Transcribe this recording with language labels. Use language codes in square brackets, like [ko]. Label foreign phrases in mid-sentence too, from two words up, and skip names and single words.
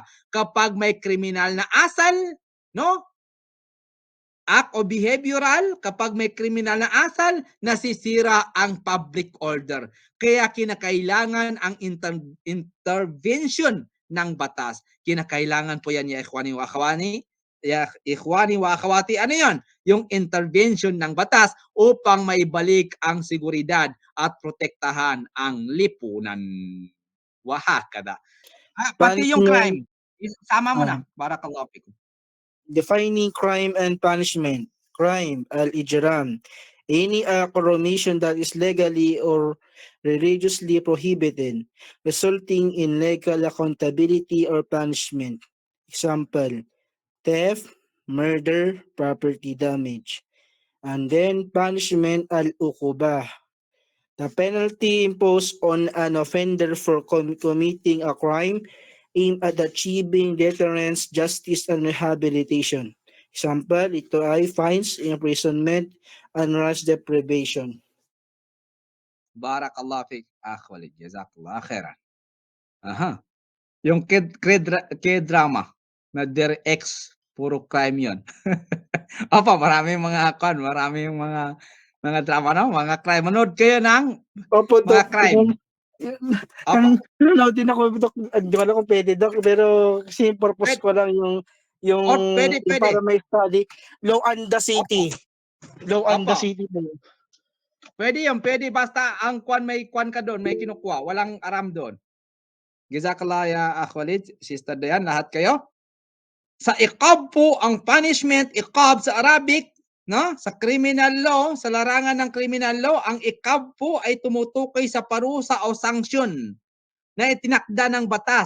[tl] Kapag may kriminal na asal, no? Act o behavioral, kapag may kriminal na asal, nasisira ang [en] public order. [tl] Kaya kinakailangan ang intervention ng batas. Kinakailangan po yan, [ar] يا إخواني وأخواتي. [tl] Ano yan? Yung intervention ng batas upang maibalik ang seguridad at protektahan ang lipunan. Wahakada. Pati yung Punishment, crime. Sama mo na. [ar] بارك الله فيكم. [en] defining crime and punishment. Crime, al-ijram. Any act or omission that is legally or religiously prohibited, resulting in legal accountability or punishment. Example, theft, murder, property damage. And then punishment al-uqubah. The penalty imposed on an offender for committing a crime aimed at achieving deterrence, justice, and rehabilitation. Example, [tl] ito ay [en] fines, imprisonment, and rights deprivation. [ar] بارك الله فيك، أخوالي. جزاك الله خيرا. Aha. [tl] Yung K-drama na Dear Ex, puro crime yun. Opo, maraming mga drama, no? Mga crime. Manood kayo ng Opo, mga Dok. crime. Opo. Nanonood din ako, Dok. Hindi ko alam kung pwede, Dok. Pero kasi yung purpose ko lang yung Pwede. para may study. Law and the City. Law and the Opo. City. Pwede yun. Pwede basta ang may kwan ka doon, may kinukuha. Walang aram doon. [ar] جزاك الله يا أخوالد, Sister Dayan, [tl] lahat kayo. Sa iqab po, ang punishment, iqab sa Arabic, no? Sa [en] criminal law, [tl] sa larangan ng [en] criminal law, [tl] ang iqab po ay tumutukoy sa parusa o sanksyon na itinakda ng batas.